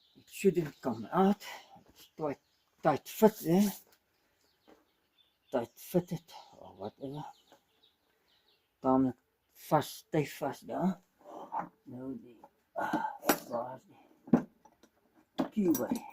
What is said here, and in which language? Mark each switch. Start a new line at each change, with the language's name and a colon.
English: Shouldn't come out. It's quite tight fit there. Tight fitted or whatever.
Afrikaans: Tamelijk vast, stijf vast daar. Nou die waar is die key by.